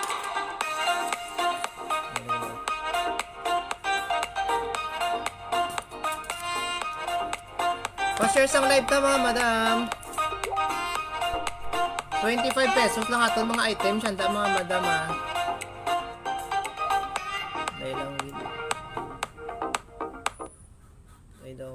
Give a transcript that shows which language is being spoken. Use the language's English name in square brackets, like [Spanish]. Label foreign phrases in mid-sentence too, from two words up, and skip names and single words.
[Hiligaynon] Pa-share sang live ta mga madam. 25 pesos lang aton mga items handa mga madam ha. Dahil lang video. Dahil daw.